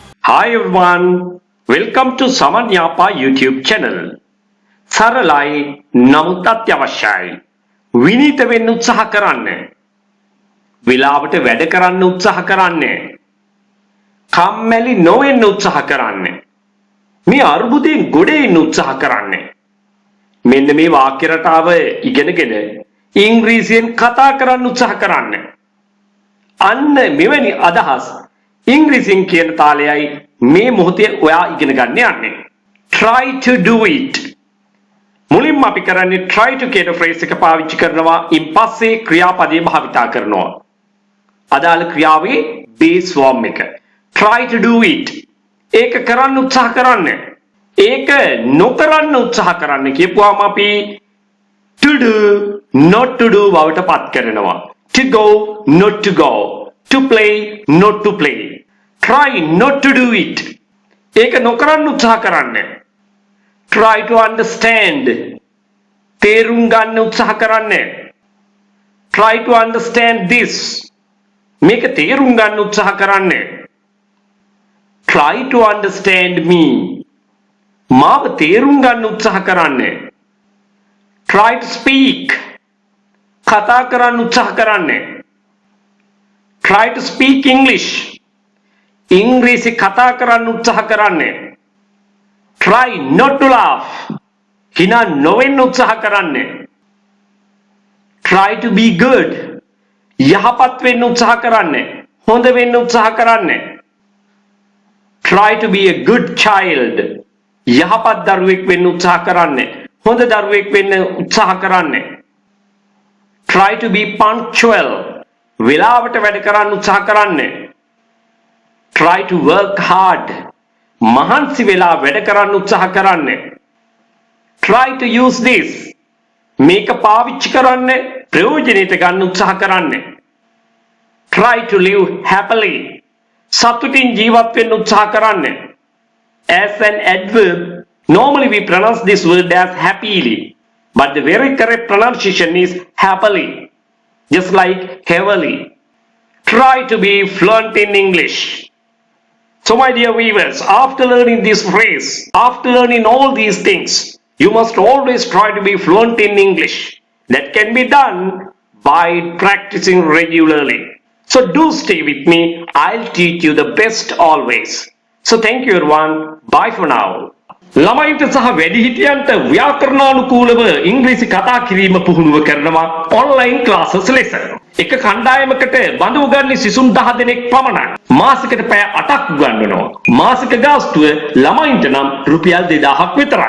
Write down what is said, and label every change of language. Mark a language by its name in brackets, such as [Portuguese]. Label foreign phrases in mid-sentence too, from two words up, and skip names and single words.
[English] Hi everyone, welcome to Saman Yapa YouTube channel. [Sinhala] සරලයි නමුත් අත්‍යවශ්‍යයි. විනීත වෙන්න උත්සාහ කරන්න. විලාවට වැඩ කරන්න උත්සාහ කරන්න. කම්මැලි නොවෙන්න උත්සාහ කරන්න. මේ අර්බුදයෙන් ගොඩ එන්න උත්සාහ කරන්න. මෙන්න මේ වාක්‍ය රටාව ඉගෙනගෙන ඉංග්‍රීසියෙන් කතා කරන්න උත්සාහ කරන්න. අන්න මෙවැනි අදහස් ඉංග්‍රීසියෙන් කියන තාලයයි මේ මොහොතේ ඔයා ඉගෙන ගන්න යන්නේ. [English] Try to do it. [Sinhala] මුලින්ම අපි කරන්නේ [English] try to [Sinhala] කියන phrase එක පාවිච්චි කරනවා. ඉන් පස්සේ ක්‍රියාපදයේ භාවිතා කරනවා. අදාළ ක්‍රියාවේ [English] base form [Sinhala] එක. [English] Try to do it. [Sinhala] ඒක කරන්න උත්සාහ කරන්න. ඒක නොකරන්න උත්සාහ කරන්න කියපුවාම අපි [English] to do not to do [Sinhala] බවට පත් කරනවා. [English] To go not to go. To play not to play. Try not to do it. [Sinhala] ඒක නොකරන්න උත්සාහ කරන්න. [English] Try to understand. [Sinhala] තේරුම් ගන්න උත්සාහ කරන්න. [English] Try to understand this. [Sinhala] මේක තේරුම් ගන්න උත්සාහ කරන්න. [English] Try to understand me. [Sinhala] මාව තේරුම් ගන්න උත්සාහ කරන්න. [English] Try to speak. [Sinhala] කතා කරන්න උත්සාහ කරන්න. [English] Try to speak English. [Sinhala] ඉංග්‍රීසි කතා කරන්න උත්සාහ කරන්න. [English] Try not to laugh. [Sinhala] හිනා නොවෙන්න උත්සාහ කරන්න. [English] Try to be good. [Sinhala] යහපත් වෙන්න උත්සාහ කරන්න. හොඳ වෙන්න උත්සාහ කරන්න. [English] Try to be a good child. [Sinhala] යහපත් දරුවෙක් වෙන්න උත්සාහ කරන්න. හොඳ දරුවෙක් වෙන්න උත්සාහ කරන්න. [English] Try to be punctual. [Sinhala] වෙලාවට වැඩ කරන්න උත්සාහ කරන්න. [English] Try to work hard. [Sinhala] මහන්සි වෙලා වැඩ කරන්න උත්සාහ කරන්න. [English] Try to use this. [Sinhala] මේක පාවිච්චි කරන්න ප්‍රයෝජනෙට ගන්න උත්සාහ කරන්න. [English] Try to live happily. [Sinhala] සතුටින් ජීවත් වෙන්න උත්සාහ කරන්න. [English] As an adverb, normally we pronounce this word as happily, but the very correct pronunciation is happily, just like heavily. Try to be fluent in English. So my dear viewers, after learning this phrase, after learning all these things, you must always try to be fluent in English. That can be done by practicing regularly. So do stay with me. I'll teach you the best always. So thank you everyone. Bye for now. [Sinhala] ළමයින්ට සහ වැඩිහිටියන්ට ව්‍යාකරණානුකූලව ඉංග්‍රීසි කතා කිරීම පුහුණුව කරනවා [English] online classes [Sinhala] ලෙස. එක කණ්ඩායමකට බඳු උගන්වන්නේ සිසුන් 10 දෙනෙක් පමණයි. මාසෙකට පැය 8ක් උගන්වනවා. මාසික ගාස්තුව ළමයින්ට නම් රුපියල් 2000ක් විතරයි.